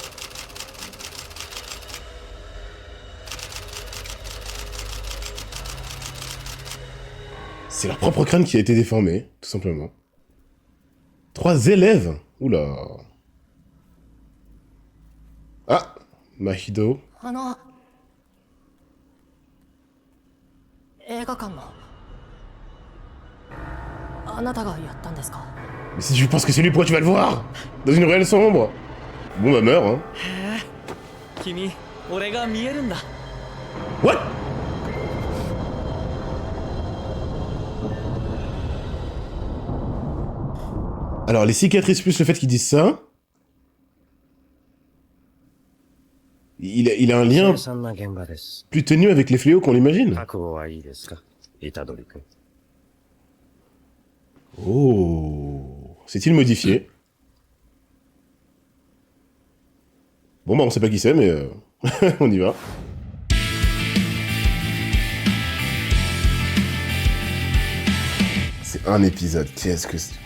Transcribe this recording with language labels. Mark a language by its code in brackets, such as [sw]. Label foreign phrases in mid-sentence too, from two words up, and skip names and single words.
[fr] C'est leur propre crâne qui a été déformé, tout simplement. 3 élèves? Oula. Ah, Mahido. [ja] 映画館のあなたがやったんですか？ [fr] Mais si tu penses que c'est lui, pourquoi tu vas le voir? Dans une ruelle sombre? Bon bah meurs, hein. [ja] 君、俺が見えるんだ。 [en] What? [fr] Alors, les cicatrices plus le fait qu'ils disent ça... Il a un lien [ja] 凄惨な現場です。 [fr] plus ténu avec les fléaux qu'on l'imagine. [ja] 覚悟はいいですか、虎杖君。 [fr] Oh, c'est-il modifié? Bon bah on sait pas qui c'est, mais on y va. C'est un épisode, qu'est-ce que c'est...